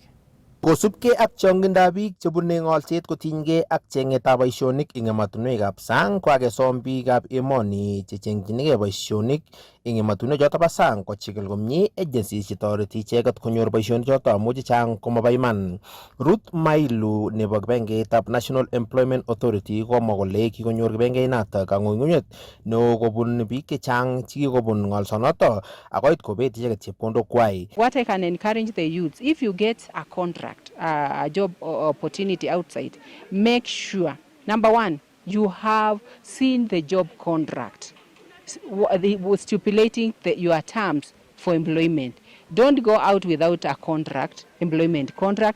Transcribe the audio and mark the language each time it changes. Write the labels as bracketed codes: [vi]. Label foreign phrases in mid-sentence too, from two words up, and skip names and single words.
[kln] Kosubkei ak chongindab biik chebune ng'olset kotinygei ak chengetab boisionik eng emotinwekab sang, ko kakesom biikab emoni chechengchinigei boisionik eng emotinwek choto bo sang kochigil komie agencies chetoreti icheket konyor boisionik choto amu chechang komabo iman. Ruth Mailu nebo kibagengeitab National Employment Authority komwa kole kikonyor kibagengeit kang'ung'unyet neo kobun biik chechang chekikobun ng'olsonoto akoit kobet icheket chepkondokwai. [en] What I can encourage the youths, if you get a contract, a job opportunity outside, make sure, number one, you have seen the job contract stipulating your terms for employment. Don't go out without a contract, employment contract.